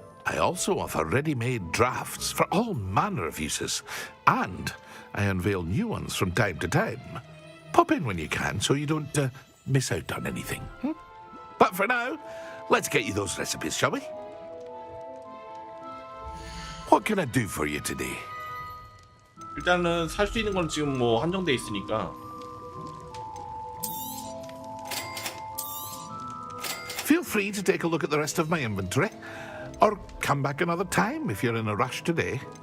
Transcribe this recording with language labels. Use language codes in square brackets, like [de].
[en] I also offer ready-made drafts for all manner of uses, and I unveil new ones from time to time. Pop in when you can so you don't miss out on anything. But for now, let's get you those recipes, shall we? What can I do for you today? [ko] 일단은 살 수 있는 건 지금 뭐 한정돼 있으니까. [en] Feel free to take a look at the rest of my inventory, or come back another time if you're in a rush today.